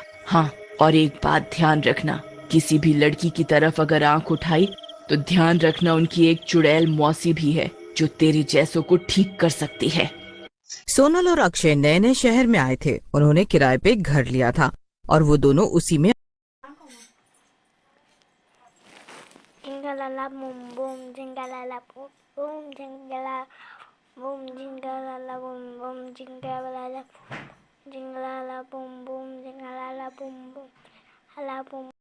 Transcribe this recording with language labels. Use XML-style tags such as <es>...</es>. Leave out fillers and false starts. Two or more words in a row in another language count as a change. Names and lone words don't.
<hi>हाँ, और एक बात ध्यान रखना, किसी भी लड़की की तरफ अगर आंख उठाई तो ध्यान रखना उनकी एक चुड़ैल मौसी भी है जो तेरे जैसों को ठीक कर सकती है। सोनल और अक्षय नए नए शहर में आए थे। उन्होंने किराए पे एक घर लिया था और वो दोनों उसी में</hi> <en>Jingalala boom boom, jingalala boom boom, jingalala boom, jingle boom boom, jingle boom boom, jingle boom boom, jingle boom boom, hala boom.</en>